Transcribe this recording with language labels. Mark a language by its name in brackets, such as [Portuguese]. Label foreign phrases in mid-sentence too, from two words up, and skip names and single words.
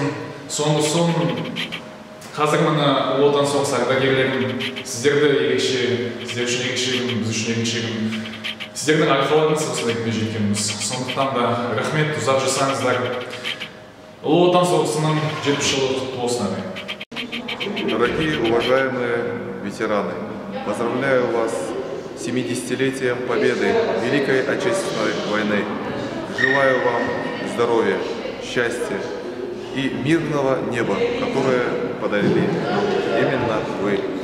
[Kazakh] Соңғысын қазір мына Ұлы Отан соғысы ардагерлерін сіздерді ерекше, сіздер үшін ерекше күн, біз үшін ерекше күн. Сіздердің арқаларыңыз осылай күнге жеткеніміз. Сондықтан да рахмет, ұзақ жасаңыздар. Ұлы Отан соғысының 70 жылдығы құтты болсын ағайын. [Russian] Дорогие, уважаемые ветераны, поздравляю вас с 70-летием Победы Великой Отечественной войны. Желаю вам здоровья, счастья и мирного неба, которое подарили именно вы.